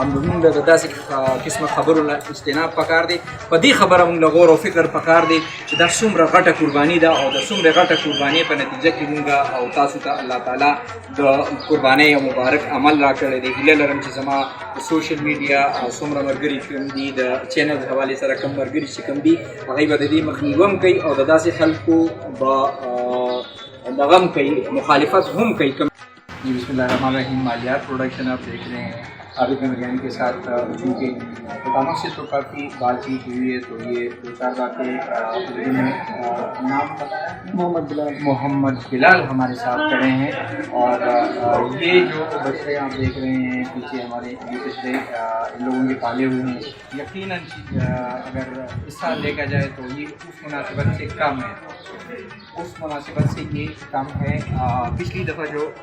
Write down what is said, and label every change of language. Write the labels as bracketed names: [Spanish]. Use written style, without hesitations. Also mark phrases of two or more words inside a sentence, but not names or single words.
[Pashto] مونږ د داسې قسمه خبرو نه اجتناب پکار دی په دې خبره مونږ له غور او فکر پکار دی چې دا څومره غټه قرباني ده او د څومره غټه قربانۍ په نتیجه کې مونږ او تاسو ته الله تعالی د قربانۍ یو مبارک عمل راکړی دی هیله لرم چې زما د [English] social media [Pashto] څومره ملګري کوم دي د چینل حوالې سره کوم ملګري چې کوم دي هغوی به د دې مخنیوه هم کوي او د داسې خلکو به دغه هم کوي مخالفت هم کوي [Urdu] جی [Arabic] بسم اللہ الرحمن الرحیم [Urdu] مالیات پروڈکشن آپ دیکھ رہے ہیں عابد مریانی کے ساتھ چونکہ حکامت سے تو کافی بات چیت ہوئی ہے تو یہ 2-4 باتیں نام محمد بلال ہمارے ساتھ کھڑے ہیں اور یہ جو بچے آپ دیکھ رہے ہیں پیچھے ہمارے یہ بچے ان لوگوں کے پالے ہوئے ہیں یقیناً اگر اس سال دیکھا جائے تو یہ اس مناسبت سے کم ہے اس مناسبت سے یہ کم ہے پچھلی دفعہ جو